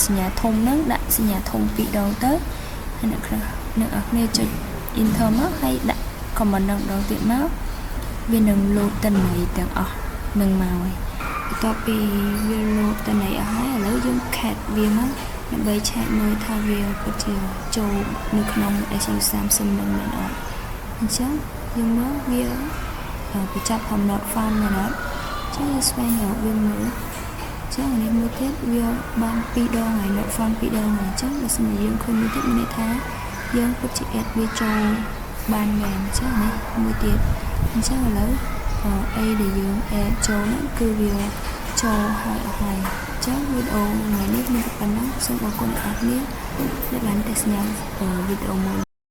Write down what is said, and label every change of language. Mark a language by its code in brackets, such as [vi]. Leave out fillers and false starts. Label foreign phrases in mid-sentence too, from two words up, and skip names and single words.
[km] សញ្ញាធំហ្នឹងដាក់សញ្ញាធំ2ដងទៅហើយអ្នកគ្នាចុច enter មកហើយដាក់ comment ហ្នឹងដងទៀតមកវានឹង load តន័យទាំងអស់នឹងមកហើយបន្ទាប់ពីវា load តន័យអស់ហើយឥឡូវយើង cat វាមកដើម្បីឆែកមើលថាវាពិតជាចូលនៅក្នុង SU30 នឹងមែនអត់អញ្ចឹងយើង មើលវាបញ្ចប់ [en] from not found [km] មែនអត់ចឹងយើងស្វែងរកវាមើលចឹងនេះមួយទៀតវាបាន2ដងហើយ [en] not found [km] 2 ដងហើយអញ្ចឹងបើសិនជាយើងឃើញមួយទៀតមានន័យថាយើងពិតជា add វាចូលបានមែនអញ្ចឹងនេះមួយទៀតអញ្ចឹងឥឡូវអីដែលយើង add ចូលហ្នឹងគឺវាចូលហើយអស់ហើយអញ្ចឹងវីដេអូថ្ងៃនេះមានតែប៉ុណ្ណឹងសូមអរគុណអ្នកនរដែលបានទស្សនាវីដេអូមួយ